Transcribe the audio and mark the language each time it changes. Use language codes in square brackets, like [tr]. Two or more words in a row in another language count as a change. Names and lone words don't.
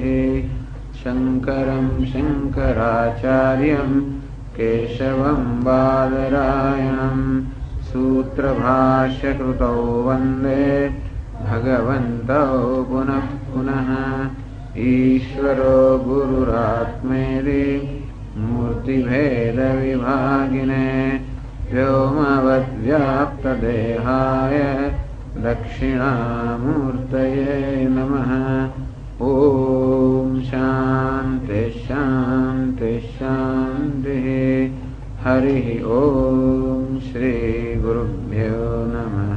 [sa] शंकरं शंकराचार्यं केशवं बादरायणं सूत्रभाष्यकृतौ वन्दे भगवन्तौ पुनः पुनः. ईश्वरो गुरुरात्मेति मूर्तिभेद विभागिने व्योमवद्व्याप्तदेहाय दक्षिणामूर्तये नमः। ॐ शान्ति शान्ति शान्तिः। हरिः ॐ श्रीगुरुभ्यो नमः।